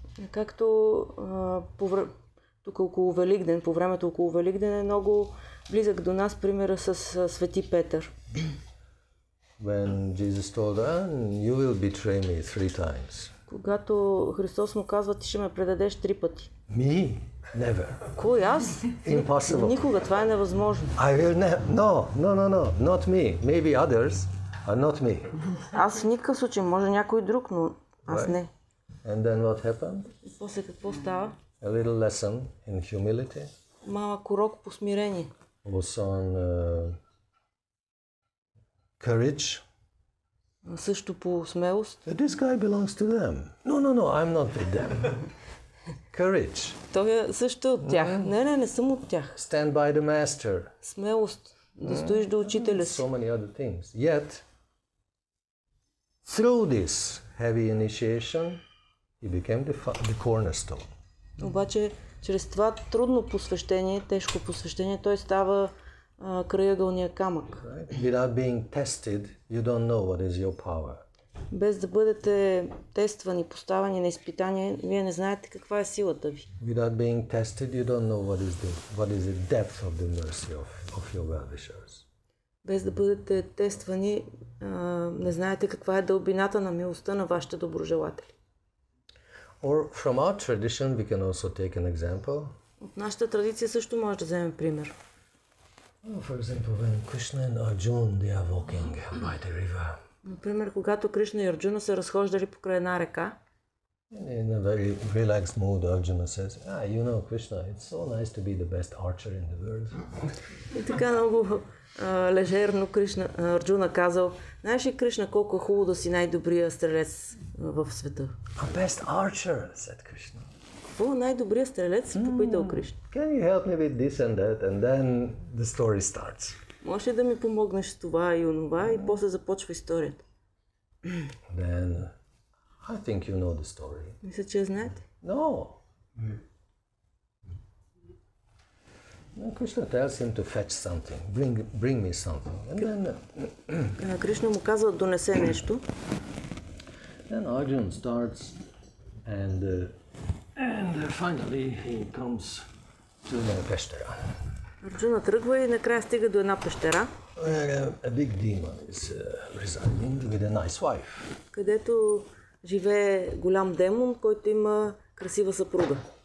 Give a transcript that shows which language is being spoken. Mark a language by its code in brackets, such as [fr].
[bg] Както тук около Великден, по времето около Великден е много близък до нас примера с Свети Петър. [en] When Jesus told her, you will betray me 3 times. [bg] Когато Христос му казва, ти ще ме предадеш 3 пъти. [en] Me? Never. [bg] Кой аз? [en] Impossible. [bg] Никога, това е невъзможно. [en] I will never. No, not me. Maybe others are not me. [bg] Аз в никакъв случай, може някой друг, но аз не. [en] And then what happened? [bg] И после какво става? [en] A little lesson in humility. [bg] Малък урок по смирение. [en] Also on courage. [bg] Също по смелост. [en] This guy belongs to them. No, I'm not with them. Courage. [bg] Той също е от тях. Не съм от тях. [en] Stand by the master. [bg] Смелост. Да стоиш до учителя си. [en] So many other things. Yet, through this heavy initiation, he became the cornerstone. [bg] Обаче, чрез това трудно посвещение, тежко посвещение, той става краягълния камък. [en] Without being tested, you don't know what is your power. [bg] Без да бъдете тествани, поставени на изпитание, вие не знаете каква е силата ви. [en] Without being tested, you don't know what is the depth of the mercy of your well-wishers. [bg] Без да бъдете тествани, не знаете каква е дълбината на милостта на вашите доброжелатели. [en] Or from our tradition, we can also take an example. [bg] От нашата традиция също може да вземем пример. [en] For example, when Krishna and Arjuna they are walking by the river. [bg] Например, когато Кришна и Арджуна са разхождали покрай една река. [en] In a very relaxed mood, Arjuna says, you know, Krishna, it's so nice to be the best archer in the world. [bg] И така много лежерно Арджуна казал, знаеш ли, Кришна, колко е хубаво да си най-добрия стрелец в света. [en] A best archer, said Krishna. [bg] Какво най-добрият стрелец? Попитал Кришна. [en] Can you help me with this and that? And then the story starts. [bg] Може ли да ми помогнеш с това и онова? И после започва историята. [en] Then, I think you know the story. [bg] Мисля, че я знаете. [en] No. Krishna tells him to fetch something, bring me something. And then [bg] Кришна му казва, донесе нещо. [en] Then Arjuna starts, and finally he comes to the Peshtera. [bg] Арджуна тръгва и накрая стига до една пещера, [en] Where a big demon is residing with a nice wife. [bg] където живее голям демон, който има красива съпруга.